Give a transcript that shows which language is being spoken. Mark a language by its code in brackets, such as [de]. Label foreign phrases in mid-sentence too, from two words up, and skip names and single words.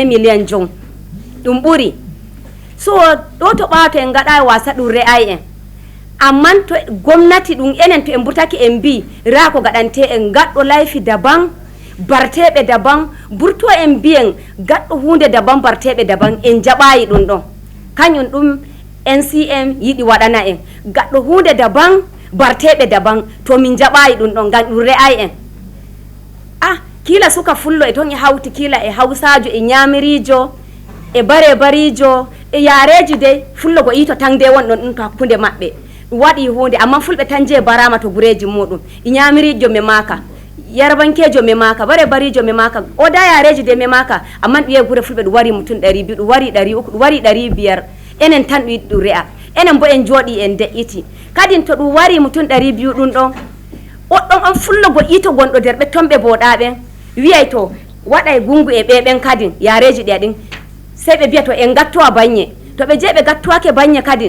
[ff] million jon ɗum ɓuri so ɗo to ɓawa to en gaɗa wasa ɗum re'ay en amman to gomnati ɗum enen to en burtaki en mbi ra ko gaɗante en gaɗɗo layfi daban barteɓe daban burto en mbiyen gaɗɗo hunde daban barteɓe daban en jaɓayi ɗum ɗon kañum ɗum NCM yiɗi waɗana en gaɗɗo hunde daban barteɓe daban to min jaɓayi ɗum ɗon ngam ɗum re'ay en kila suka fullo e ton e hawti kila e hawsajo e ñamirijo e bare-barijo e yareji de fullo go ito tan de won ɗon ɗum to hakkude maɓɓe ɗum waɗi hunde amma fulɓe tan je barama to gureji muɗum e ñamirijo me maka yarbankejo me maka bare-barijo me maka o da yareji de me maka amma ɗum wiye gure fulɓe ɗum wari mutum 200 ɗum wari 300 ɗum wari 500 enen tan ɗum yiɗi ɗum re'a enen bo en jooɗi en de'iti kadin to ɗum wari mutum 200 ɗum ɗon oɗɗon on fullo go ito gonɗo nder ɓe tomɓe boɗaɓen wiyay to waɗay gungu e ɓeɓen kadin yareji ɗe ɗin sey ɓe mbiya to en gattowa banye to ɓe je ɓe gattuwake banye kadin